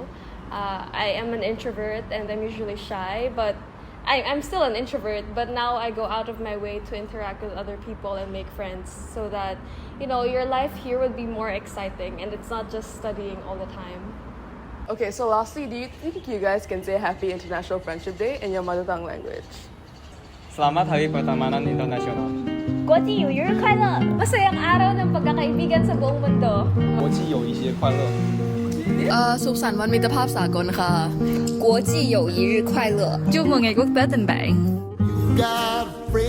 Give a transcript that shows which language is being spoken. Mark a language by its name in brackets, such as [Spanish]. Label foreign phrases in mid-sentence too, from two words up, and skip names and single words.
[English] I am an introvert and I'm usually shy, but I'm still an introvert, but now I go out of my way to interact with other people and make friends, so that your life here would be more exciting and it's not just studying all the time. Okay, so lastly, do you think you guys can say Happy International Friendship Day in your mother tongue language? [Indonesian] Selamat Hari Pertemanan Internasional. [Chinese] 国际友谊日快乐！ [Filipino] Masayang araw ng pagkakaibigan sa buong mundo. [Chinese] 国际友谊节快乐！ [Thai] สุขสันต์วันมิตรภาพสากลค่ะ [Chinese] 国际友谊日快乐！ [Vietnamese] Chúc mừng ngày quốc tế tình bạn. [English] You got